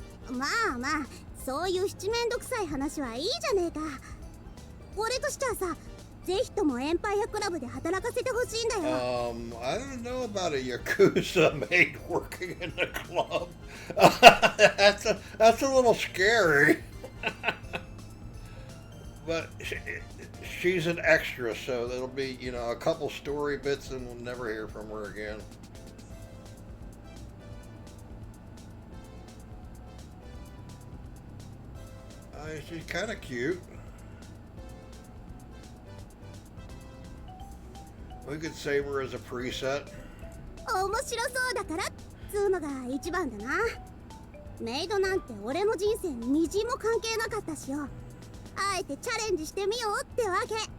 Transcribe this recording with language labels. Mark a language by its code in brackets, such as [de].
[ja] まあまあ、そういう七面倒くさい話はいいじゃねえか。俺としてはさ、ぜひともエンパイアクラブで働かせてほしいんだよ。 [en] I don't know about a Yakuza maid working in the club. That's a little scary. But she's an extra, so it'll be, a couple story bits and we'll never hear from her again. She's kind of cute. We could save her as a preset. [ja] 面白そうだからっつうのが一番だな。メイドなんて俺の人生にみじんも関係なかったしよ。あえてチャレンジしてみようってわけ。